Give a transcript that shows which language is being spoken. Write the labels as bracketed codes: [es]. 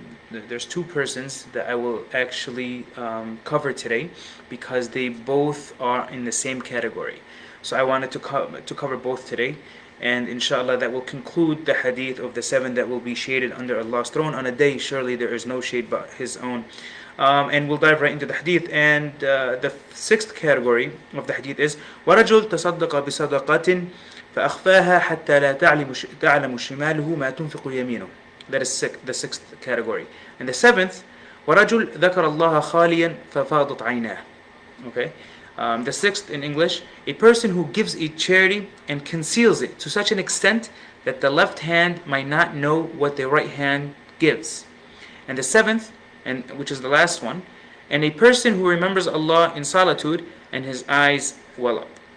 [en] There's two persons that I will actually cover today, because they both are in the same category. So I wanted to cover both today, and inshallah that will conclude the hadith of the 7 that will be shaded under Allah's throne on a day surely there is no shade but His own. And we'll dive right into the hadith. And the 6th category of the hadith is [ar] وَرَجُلْ تَصَدَّقَ بِصَدَقَةٍ فَأَخْفَاهَا حَتَّى لَا تَعْلَمُ شِمَالُهُ مَا تُنْفِقُ يَمِينُهُ. [en] That is the 6th category. And the 7th, [ar] وَرَجُلْ ذَكَرَ اللَّهَ خَالِيًا فَفَاضَتْ عَيْنَاهُ. [en] Okay. The 6th in English, a person who gives a charity and conceals it to such an extent that the left hand might not know what the right hand gives. And the 7th, and which is the last one, and a person who remembers Allah in solitude and his eyes well up.